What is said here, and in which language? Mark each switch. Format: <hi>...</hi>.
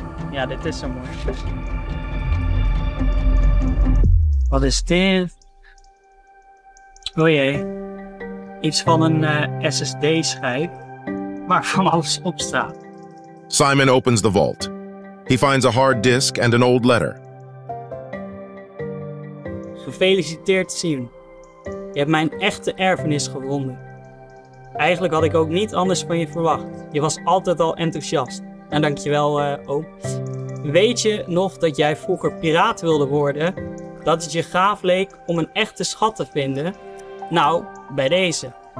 <nl>Ja, dit is zo mooi. Wat is dit? Oh jee. Iets van een SSD-schijf waar van alles op staat.</nl> <en>Simon opens the vault. He finds a hard disk and an old letter.</en> <nl>Gefeliciteerd, Siem. Je hebt mijn echte erfenis gevonden. Eigenlijk had ik ook niet anders van je verwacht. Je was altijd al enthousiast. En dankjewel, oom. Weet je nog dat jij vroeger piraat wilde worden? Dat het je gaaf leek om een echte schat te vinden? Nou, bij deze.</nl>